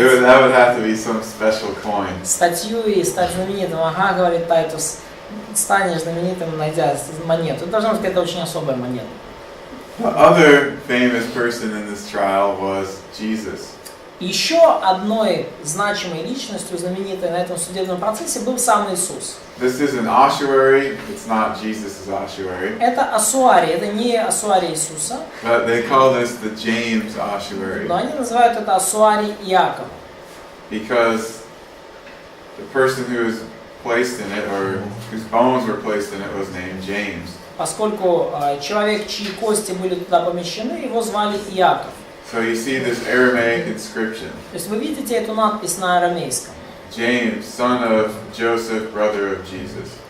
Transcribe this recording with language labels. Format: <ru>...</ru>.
<en>That would have to be some special coin.</en> <ru>статью и стать знаменитым. Ага, говорит Тайтус, станешь знаменитым, найдя монету. Это должна быть какая-то очень особая монета.</ru> <en>The other famous person in this trial was Jesus.</en> <ru>Еще одной значимой личностью, знаменитой на этом судебном процессе, был сам Иисус.</ru> <en>This is an ossuary. It's not Jesus' ossuary.</en> <ru>Это осуарий, это не осуарий Иисуса,</ru> <en>But they call this the James ossuary</en> <ru>но они называют это осуарий Иакова.</ru> <en>because the person who was placed in it, or whose bones were placed in it, was named James.</en> <ru>Поскольку человек, чьи кости были туда помещены, его звали Иаков.</ru> <en>So you see this Aramaic inscription.</en> <ru>То есть вы видите эту надпись на арамейском.</ru> <en>James, son of Joseph, brother of Jesus.</en>